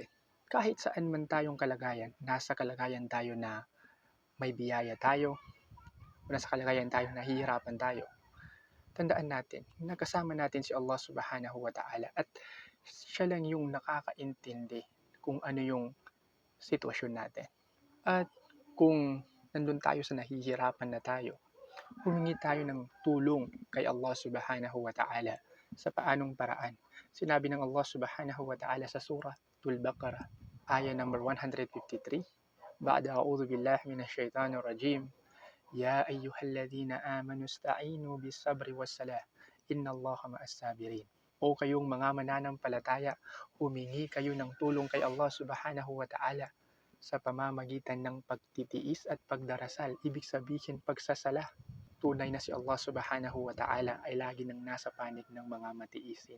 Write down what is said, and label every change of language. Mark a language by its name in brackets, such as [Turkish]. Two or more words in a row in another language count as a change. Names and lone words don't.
[Filipino] Kahit saan man tayong kalagayan, nasa kalagayan tayo na may biyaya tayo, o nasa kalagayan tayo nahihirapan tayo, tandaan natin na kasama natin si [Arabic] Allah Subhanahu wa Ta'ala [Filipino] at siya lang yung nakakaintindi kung ano yung sitwasyon natin. At kung nandun tayo sa nahihirapan na tayo, humingi tayo ng tulong kay [Arabic] Allah Subhanahu wa Ta'ala [Filipino] sa paanong paraan. Sinabi ng [Arabic] الله سبحانه وتعالى sa surah Al-Baqarah, ayah number 153, بعد أعوذ بالله من الشيطان الرجيم، يا أيها الذين آمنوا استعينوا بالصبر والصلاة، إن الله مع الصابرين. [Filipino] O kayong mga mananampalataya, humingi kayo ng tulong kay [Arabic] Allah Subhanahu wa Ta'ala [Filipino] sa pamamagitan ng pagtitiis at pagdarasal. Ibig sabihin pagsasala. Tunay na si [Arabic] Allah Subhanahu wa Ta'ala [Filipino] ay lagi nang nasa panig ng mga matiisin.